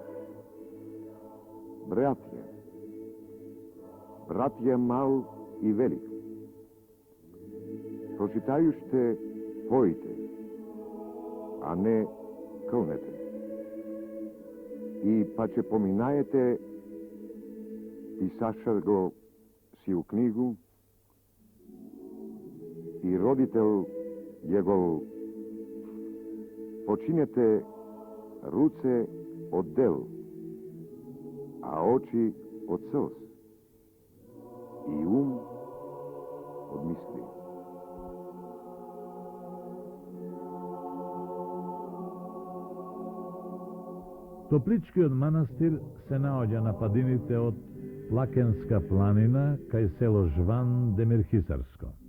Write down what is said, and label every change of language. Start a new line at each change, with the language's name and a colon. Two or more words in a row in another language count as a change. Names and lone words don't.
Church Slavic: Братја мал и велик. Прочитајуште, поите, а не кълнете. И паче поминаете, писашар го си у книгу, и родител ја го починете руце од дел, а очи од сълз, и ум од мисли.
Macedonian: Топличкиот манастир се наоѓа на падините од Плакенска планина кај село Жван Демирхисарско.